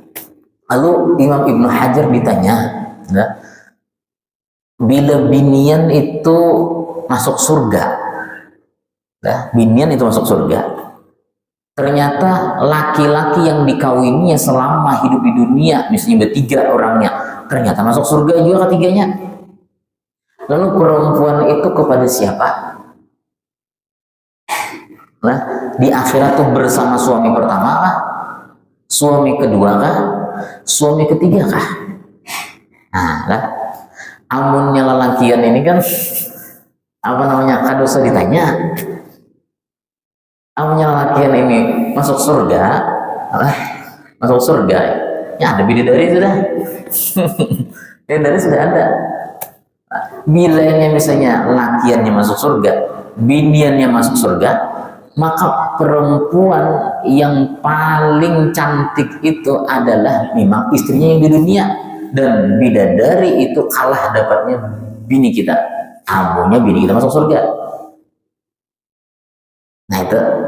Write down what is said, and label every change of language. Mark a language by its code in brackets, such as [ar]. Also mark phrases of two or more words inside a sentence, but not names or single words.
[id] Lalu Imam Ibnu Hajar ditanya, bila binian itu masuk surga, binian itu masuk surga, ternyata laki-laki yang dikawininya selama hidup di dunia, misalnya 3 orangnya, ternyata masuk surga juga ketiganya. Lalu perempuan itu kepada siapa? [bjn] Nah, di akhirat tuh bersama suami pertama kah? Suami kedua kah? Suami ketiga kah? Nah, amunnya lelakian ini kan kadosa ditanya. Amunnya lelakian ini masuk surga, ya ada bidadari sudah. Bidadari sudah ada. Bilanya misalnya lakiannya masuk surga, biniannya masuk surga, [id] maka perempuan yang paling cantik itu adalah memang istrinya yang di dunia, dan bidadari itu kalah dapatnya bini kita. [bjn] Amunya bini kita masuk surga. Nah itu.